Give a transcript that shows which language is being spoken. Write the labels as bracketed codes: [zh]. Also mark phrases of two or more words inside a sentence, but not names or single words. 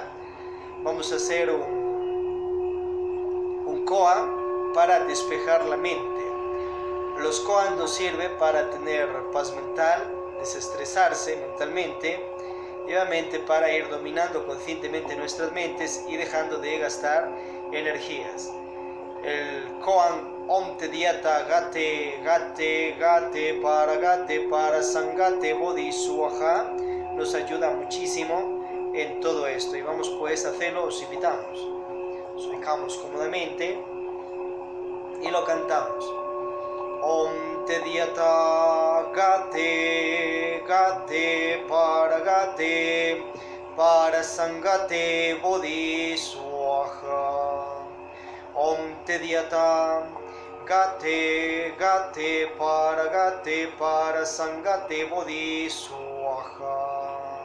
[es] Vamos a hacer un koan para despejar la mente. Los koan nos sirven para tener paz mental, desestresarse mentalmente, y obviamente para ir dominando conscientemente nuestras mentes y dejando de gastar energías. El koan [sa] Om Tediata Gate Gate Gate para Sangate Bodhi Swaha [es] nos ayuda muchísimo en todo esto, y vamos pues a hacerlo. Os invitamos, nos ubicamos cómodamente y lo cantamos. [sa] Om Tediata Gate Gate para Sangate Bodhi Swaha. Om Tediata Gate Gate para Sangate Bodhi Swaha.